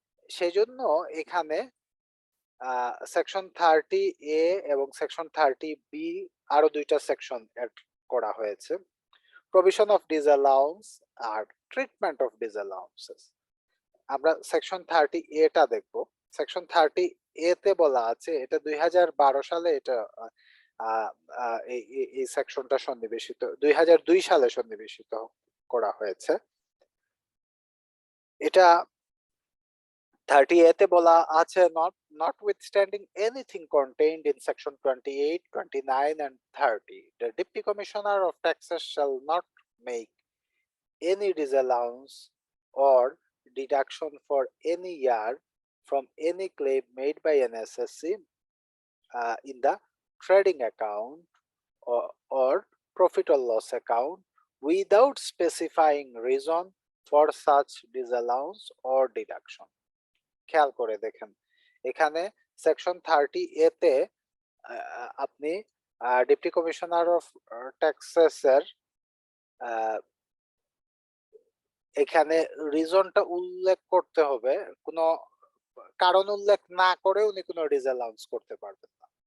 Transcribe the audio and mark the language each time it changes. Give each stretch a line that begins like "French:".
Bangla: সেই জন্য এখানে সেকশন 30 A এবং সেকশন 30B আরো দুইটা সেকশন অ্যাড করা হয়েছে, provision of ডিসঅ্যালাউন্স আর treatment of ডিসঅ্যালাউন্সেস। আমরা সেকশন 30A টা দেখবো। সেকশন 30A তে বলা আছে, এটা 2012 সালে এটা আহ, এই সেকশনটা সন্নিবেশিত, 2002 সালে সন্নিবেশিত করা হয়েছে। এটা 30A তে বলা আছে,
English: notwithstanding anything contained in section 28, 29 and 30, the deputy commissioner of taxes shall not make any disallowance or deduction for any year from any claim made by an SSC in the trading account or profit or loss account without specifying reason for such disallowance or deduction.
Bangla: খেয়াল করে দেখেন, এখানে section 30A তে আপনি deputy commissioner of taxes এর এখানে রিজনটা উল্লেখ করতে হবে। কোনো কারণ উল্লেখ না করে উনি কোনো ডিসঅ্যালাউন্স করতে পারবেন না।